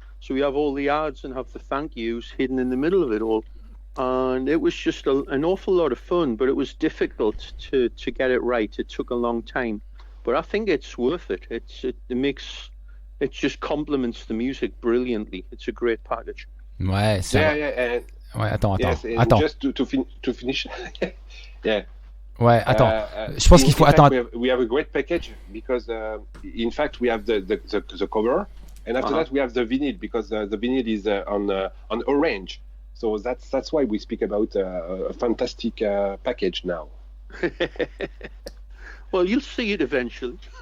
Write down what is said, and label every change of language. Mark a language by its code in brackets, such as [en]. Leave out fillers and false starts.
[en] So we have all the ads and have the thank yous hidden in the middle of it all. And it was just an awful lot of fun, but it was difficult to get it right. It took a long time, but I think it's worth it. It just complements the music brilliantly. It's a great package. [fr] Ouais, c'est ouais, attends. [en] Just to finish. Yeah. [fr] Ouais, attends. Je pense qu'il faut attendre. [en] We have a great package because in fact we have the cover, and after that we have the vinyl because the vinyl is on orange. So that's why we speak about a fantastic package now. Well, you'll see it eventually.